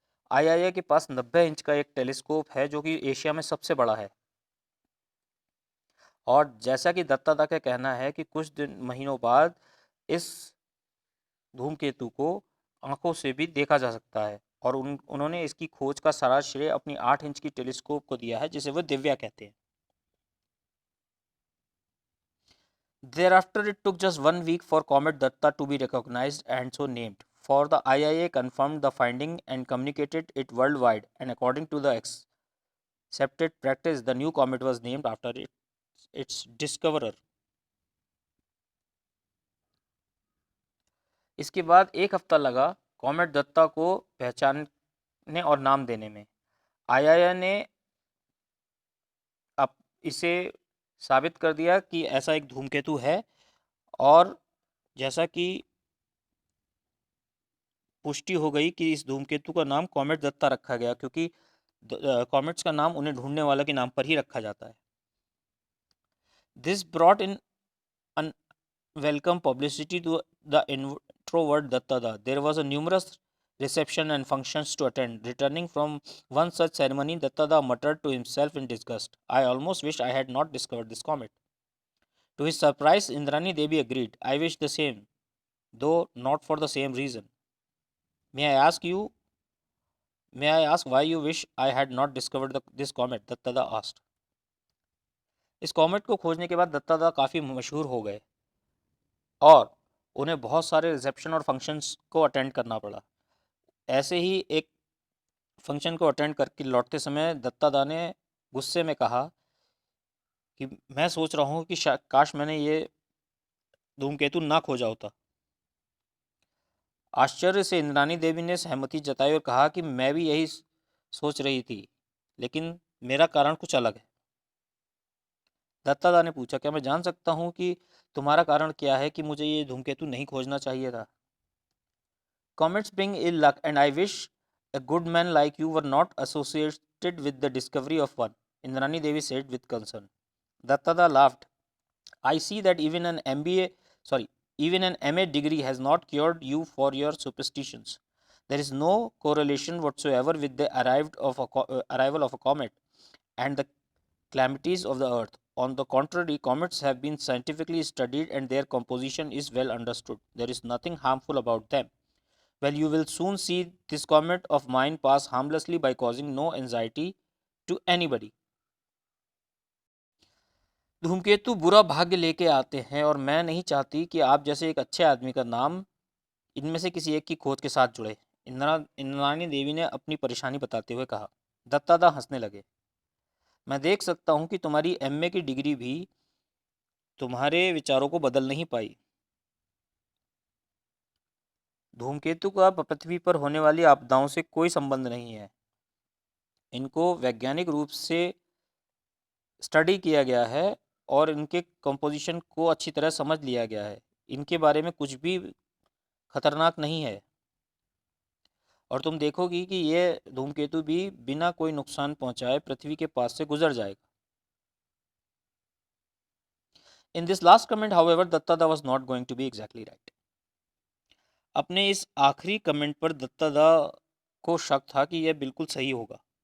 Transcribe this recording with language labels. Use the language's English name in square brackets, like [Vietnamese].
[Hindi] IIA के पास 90 inch का एक टेलीस्कोप है जो कि एशिया में सबसे बड़ा है, और जैसा कि दत्ता का कहना है कि कुछ दिन महीनों बाद इस धूमकेतु को आंखों से भी देखा जा सकता है, और उन्होंने इसकी खोज का सारा श्रेय अपनी 8 इंच की टेलीस्कोप को दिया है जिसे वो दिव्या कहते हैं। [English] Thereafter, it took just 1 week for Comet Datta to be recognized and so named. For the IIA confirmed the finding and communicated it worldwide, and according to the accepted practice, the new comet was named after its discoverer. [Hindi] इसके बाद एक हफ्ता लगा comet Dutta को पहचानने और नाम देने में। आईआईए ने अब इसे साबित कर दिया कि ऐसा एक धूमकेतु है, और जैसा कि पुष्टि हो गई कि इस धूमकेतु का नाम कॉमेट दत्ता रखा गया, क्योंकि कॉमेट्स का नाम उन्हें ढूंढने वाला के नाम पर ही रखा जाता है। [English] This brought in unwelcome publicity to the introvert Dattada. There was a numerous reception and functions to attend. Returning from one such ceremony, Dattada muttered to himself in disgust, "I almost wish I had not discovered this comet." To his surprise, Indrani Devi agreed. "I wish the same, though not for the same reason." May I ask you, may I ask why you wish I had not discovered this comet? Dattada asked. [Hindi] इस comet को खोजने के बाद दत्तादा काफ़ी मशहूर हो गए और उन्हें बहुत सारे रिसेप्शन और फंक्शंस को अटेंड करना पड़ा। ऐसे ही एक फंक्शन को अटेंड करके लौटते समय दत्तादा ने गुस्से में कहा कि मैं सोच रहा हूँ कि काश मैंने ये धूमकेतु ना खोजा होता। आश्चर्य से इंद्रानी देवी ने सहमति जताई और कहा कि मैं भी यही सोच रही थी, लेकिन मेरा कारण कुछ अलग है। दत्तादा ने पूछा, क्या मैं जान सकता हूँ कि तुम्हारा कारण क्या है कि मुझे ये धूमकेतु नहीं खोजना चाहिए था? [English] Comets bring ill luck, and I wish a good man like you were not associated with the discovery of one, Indrani Devi said with concern. Dattada laughed. I see that even an even an MA degree has not cured you for your superstitions. There is no correlation whatsoever with the arrival of a comet and the calamities of the earth. On the contrary, comets have been scientifically studied and their composition is well understood. There is nothing harmful about them. Well, you will soon see this comet of mine pass harmlessly by causing no anxiety to anybody. [Hindi] धूमकेतु बुरा भाग्य लेके आते हैं और मैं नहीं चाहती कि आप जैसे एक अच्छे आदमी का नाम इनमें से किसी एक की खोज के साथ जुड़े। इंद्राणी देवी ने अपनी परेशानी बताते हुए कहा। दत्तादा हंसने लगे। मैं देख सकता हूँ कि तुम्हारी एमए की डिग्री भी तुम्हारे विचारों को बदल नहीं पाई। धूमकेतु का पृथ्वी पर होने वाली आपदाओं से कोई संबंध नहीं है। इनको वैज्ञानिक रूप से स्टडी किया गया है और इनके कंपोजिशन को अच्छी तरह समझ लिया गया है। इनके बारे में कुछ भी खतरनाक नहीं है, और तुम देखोगी कि ये धूमकेतु भी बिना कोई नुकसान पहुंचाए पृथ्वी के पास से गुजर जाएगा। [English] In this last comment, however, Dattada was not going to be exactly right. [Hindi] अपने इस आखिरी कमेंट पर दत्तादा को शक था कि यह बिल्कुल सही होगा.